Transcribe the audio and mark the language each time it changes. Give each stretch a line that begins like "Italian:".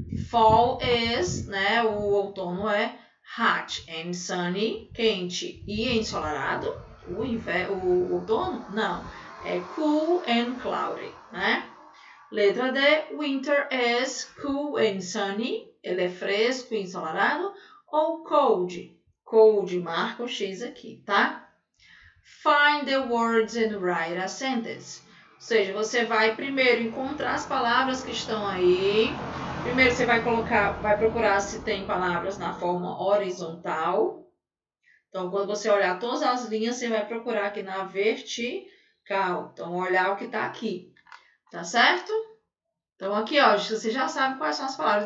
English: Fall is,
Portuguese: né, o outono é
English: hot and sunny,
Portuguese: quente e ensolarado. O outono, não, é
English: cool and cloudy,
Portuguese: né? Letra D,
English: winter is cool and sunny,
Portuguese: ele é fresco e ensolarado. Ou cold, cold marca o X aqui, tá?
English: Find the words and write a sentence.
Portuguese: Ou seja, você vai primeiro encontrar as palavras que estão aí. Primeiro você vai procurar se tem palavras na forma horizontal. Então, quando você olhar todas as linhas, você vai procurar aqui na vertical. Então, olhar o que está aqui. Tá certo? Então, aqui, ó, você já sabe quais são as palavras.